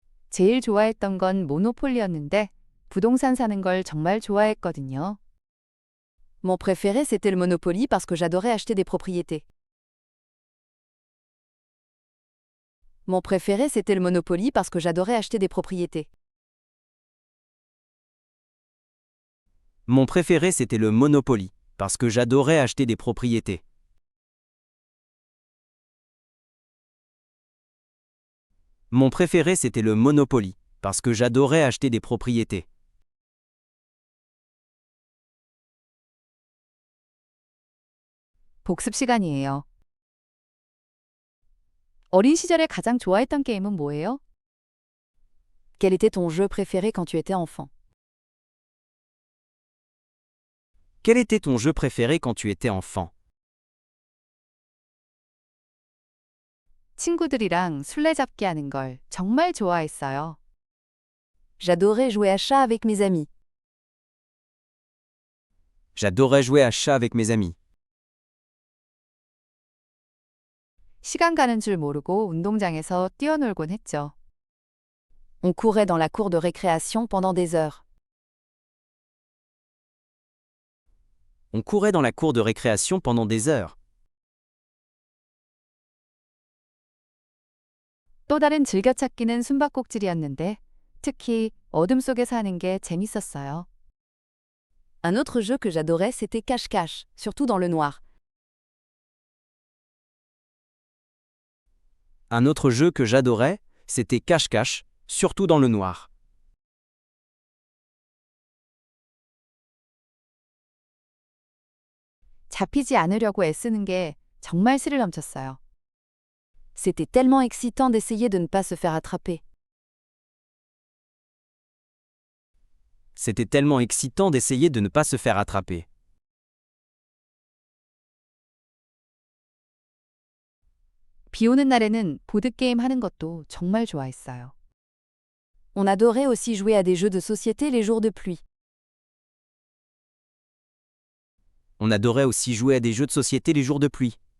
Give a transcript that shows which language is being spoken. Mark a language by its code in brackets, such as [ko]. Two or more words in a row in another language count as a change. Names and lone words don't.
[ko] 제일 좋아했던 건 모노폴리였는데 부동산 사는 걸 정말 좋아했거든요. [fr] Mon préféré, c'était le Monopoly parce que j'adorais acheter des propriétés. Mon préféré, c'était le Monopoly parce que j'adorais acheter des propriétés. Mon préféré, c'était le Monopoly, parce que j'adorais acheter des propriétés. Mon préféré, c'était le Monopoly, parce que j'adorais acheter des propriétés. [ko] 복습 시간이에요. 어린 시절에 가장 좋아했던 게임은 뭐예요? [fr] Quel était ton jeu préféré quand tu étais enfant? Quel était ton jeu préféré quand tu étais enfant? [ko] 친구들이랑 술래잡기 하는 걸 정말 좋아했어요. [fr] J'adorais jouer à chat avec mes amis. J'adorais jouer à chat avec mes amis. [ko] 시간 가는 줄 모르고 운동장에서 뛰어놀곤 했죠. [fr] On courait dans la cour de récréation pendant des heures. On courait dans la cour de récréation pendant des heures. [ko] 또 다른 즐겨찾기는 숨바꼭질이었는데 특히 어둠 속에 사는 게 재밌었어요. [fr] Un autre jeu que j'adorais, c'était cache-cache, surtout dans le noir. Un autre jeu que j'adorais, c'était cache-cache, surtout dans le noir. [ko] 잡히지 않으려고 애쓰는 게 정말 스릴 넘쳤어요. [fr] C'était tellement excitant d'essayer de ne pas se faire attraper. C'était tellement excitant d'essayer de ne pas se faire attraper. [ko] 비 오는 날에는 보드게임 하는 것도 정말 좋아했어요. [fr] On adorait aussi jouer à des jeux de société les jours de pluie. On adorait aussi jouer à des jeux de société les jours de pluie.